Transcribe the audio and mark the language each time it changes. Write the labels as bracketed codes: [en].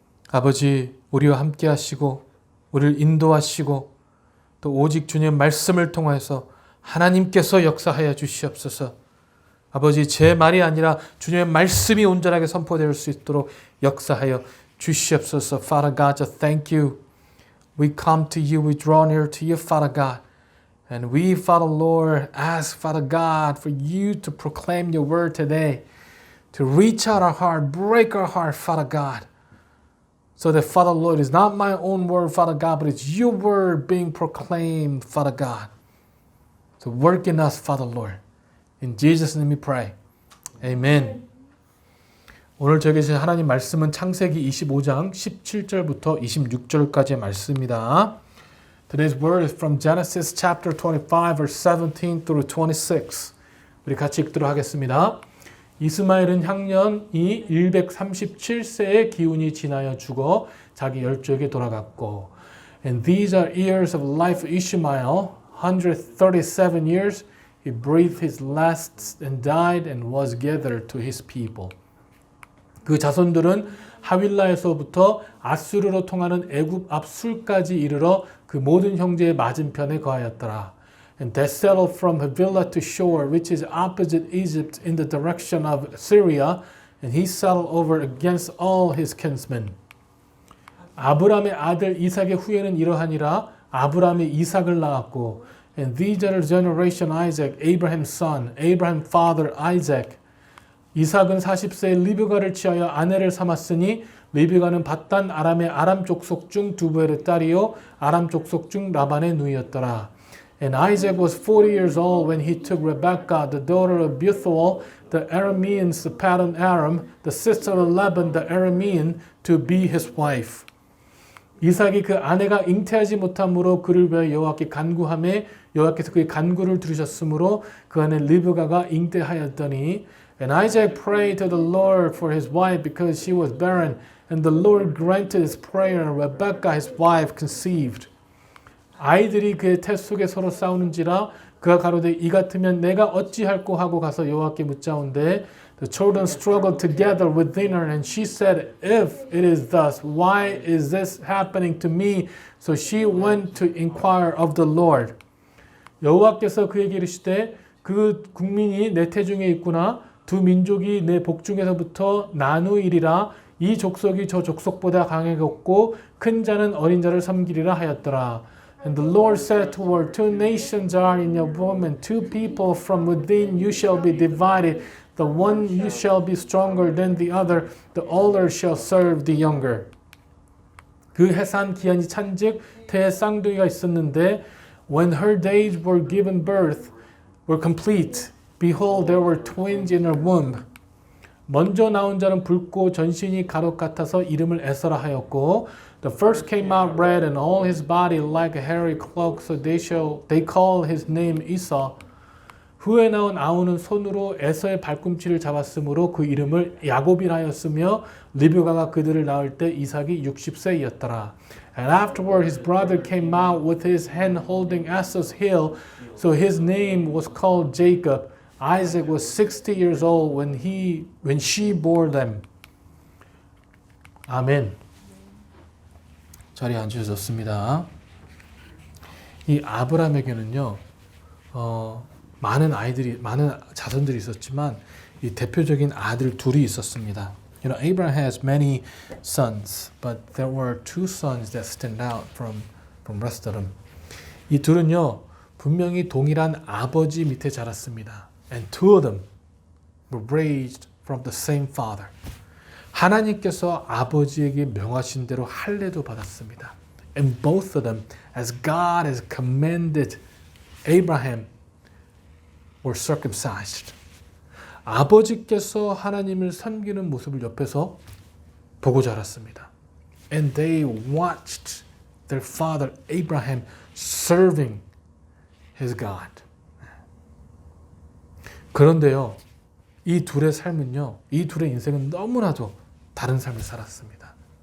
[ko] 아버지, 우리와 함께 하시고 우리를 인도하시고 또 오직 주님의 말씀을 통해서 하나님께서 역사하여 주시옵소서. 아버지, 제 말이 아니라 주님의 말씀이 온전하게 선포될 수 있도록 역사하여 주시옵소서. [en] Father God, just thank you. We come to you, we draw near to you, Father God. And we, Father Lord, ask, Father God, for you to proclaim your word today, to reach out our heart, break our heart, Father God, so that, Father Lord, it's not my own word, Father God, but it's your word being proclaimed, Father God. So work in us, Father Lord. In Jesus' name we pray. Amen. [ko] 오늘 저에게 주신 하나님 말씀은 창세기 25장 17절부터 26절까지의 말씀입니다. [en] Today's word is from Genesis chapter 25 verse 17 through 26. [ko] 우리 같이 읽도록 하겠습니다. 이스마엘은 향년이 137세의 기운이 지나여 죽어 자기 열조에게 돌아갔고, [en] And these are years of life of Ishmael, 137 years. He breathed his last and died and was gathered to his people. [ko] 그 자손들은 하윌라에서부터 아수르로 통하는 애굽 앞 술까지 이르러 그 모든 형제의 맞은편에 거하였더라. [en] And they settled from Havilah to Shore, which is opposite Egypt in the direction of Syria, and he settled over against all his kinsmen. [ko] 아브람의 아들 이삭의 후예는 이러하니라. 아브람이 이삭을 낳았고, [en] and these are the generation Isaac, Abraham's son, Abraham father Isaac. [ko] 이삭은 40세에 리브가를 취하여 아내를 삼았으니 리브가는 밧단 아람의 아람 족속 중 두부엘의 딸이요 아람 족속 중 라반의 누이였더라. [en] And Isaac was 40 years old when he took Rebekah, the daughter of Bethuel, the Arameans, the Paddan Aram, the sister of Laban, the Aramean, to be his wife. [ko] 이삭이 그 아내가 잉태하지 못함으로 그를 위하여 여호와께 간구하매 여호와께서 그의 간구를 들으셨으므로 그 아내 리브가가 잉태하였더니 [en] And Isaac prayed to the Lord for his wife because she was barren and the Lord granted his prayer and Rebekah his wife conceived. [ko] 아이들이 그의 태 속에 서로 싸우는지라 그가 가로되 이 같으면 내가 어찌할꼬 하고 가서 여호와께 묻자온대 [en] The children struggled together within her and she said If it is thus why is this happening to me? So she went to inquire of the Lord. [ko] 여호와께서 그에게 이르시되 그 국민이 내 태중에 있구나 두 민족이 내 복중에서부터 나누이리라 이 족속이 저 족속보다 강해졌고 큰 자는 어린 자를 섬기리라 하였더라. [en] And the Lord said to her, Two nations are in your womb, and two people from within you shall be divided. The one you shall be stronger than the other. The older shall serve the younger. [ko] 그 해산 기한이 찬즉 태에 쌍둥이가 있었는데 [en] when her days were given birth were complete, behold, there were twins in her womb. [ko] 먼저 나온 자는 붉고 전신이 가록 같아서 이름을 에서라 하였고 [en] The first came out red and all his body like a hairy cloak, so they call his name Esau. [ko] 후에 나온 아우는 손으로 에서의 발꿈치를 잡았으므로 그 이름을 야곱이라 하였으며 리브가가 그들을 낳을 때 이삭이 60세이었더라. [en] And afterward his brother came out with his hand holding Esau's heel, so his name was called Jacob. Isaac was 60 years old when she bore them. [ko] 아멘. 자리에 앉으셔도 좋습니다. 이 아브라함에게는요, 많은 자손들이 있었지만 이 대표적인 아들 둘이 있었습니다. [en] You know, Abraham has many sons, but there were two sons that stand out from rest of them. [ko] 이 둘은요, 분명히 동일한 아버지 밑에 자랐습니다. [en] And two of them were raised from the same father. [ko] 하나님께서 아버지에게 명하신 대로 할례도 받았습니다. [en] And both of them, as God has commanded Abraham, were circumcised. [ko] 아버지께서 하나님을 섬기는 모습을 옆에서 보고 자랐습니다. [en] And they watched their father Abraham serving his God. [ko] 그런데요, 이 둘의 삶은요, 이 둘의 인생은 너무나도 다른 삶을 살았습니다.